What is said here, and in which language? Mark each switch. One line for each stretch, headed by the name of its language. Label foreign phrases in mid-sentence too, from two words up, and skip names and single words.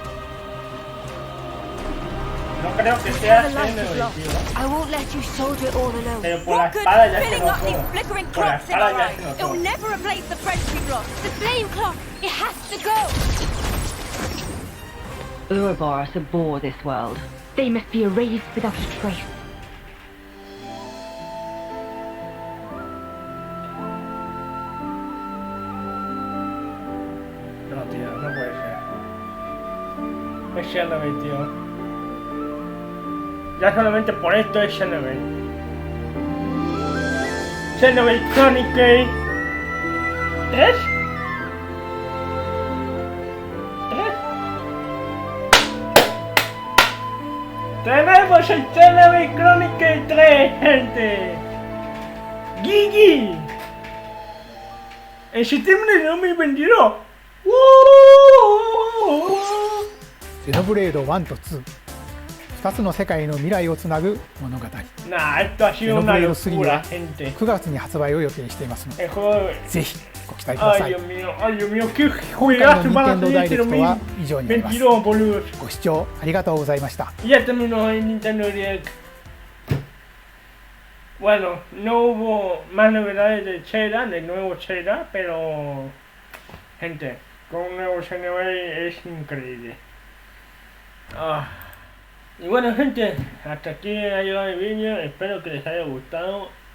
English: I won't let you soldier it all alone. What good is filling up these flickering clocks in our eyes? It'll never replace the friends we've lost. The flame clock, it has to go. Ouroboros abhor this world. They must be erased without a trace.
Spanish: No, tío, no puede ser. Es Xenoblade, tío. Ya solamente por esto es Xenoblade. Xenoblade Chronicles 3. Tenemos el Xenoblade Chronicles 3, gente. Gigi. En septiembre de 2022.
Japanese: Xenoblade 1と2、2つの世界の未来をつなぐ物語。Xenoblade 3は9月に発売を予定していますので、ぜひご期待ください。今回の任天堂ダイレクトは以上になります。ご視聴ありがとうございました。
Spanish: Ya terminó el Nintendo Direct. Bueno, no hubo más novedades de Zelda, del nuevo Zelda, pero gente, con un nuevo Xenoblade es increíble. Y bueno, gente, hasta aquí ha llegado el vídeo, espero que les haya gustado.